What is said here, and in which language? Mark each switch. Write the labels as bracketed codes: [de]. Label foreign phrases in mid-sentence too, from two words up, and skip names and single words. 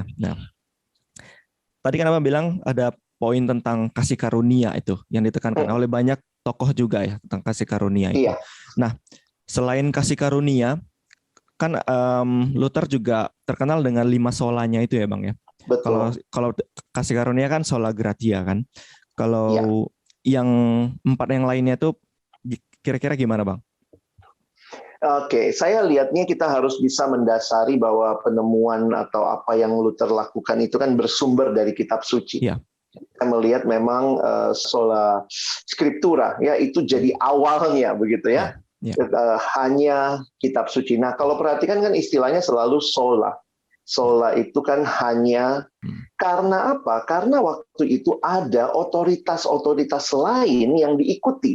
[id] Nah, tadi kan Abang bilang ada poin tentang kasih karunia itu yang ditekankan oleh banyak tokoh juga ya tentang kasih karunia itu. Iya, Nah, selain kasih karunia, kan Luther juga terkenal dengan 5 solanya itu ya Bang ya. Kalau betul. kalau kasih karunia kan [la] sola gratia [id] kan. Iya. Kalau yang 4 yang lainnya tuh kira-kira gimana Bang? Oke, saya lihatnya kita harus bisa mendasari bahwa penemuan atau apa yang Luther lakukan itu kan bersumber dari kitab suci. Iya. Kita melihat memang [la] sola scriptura [id] ya itu jadi awalnya begitu ya. Ya. Hanya kitab suci. Nah, kalau perhatikan kan istilahnya selalu sola. Sola itu kan hanya karena apa? Karena waktu itu ada otoritas-otoritas lain yang diikuti.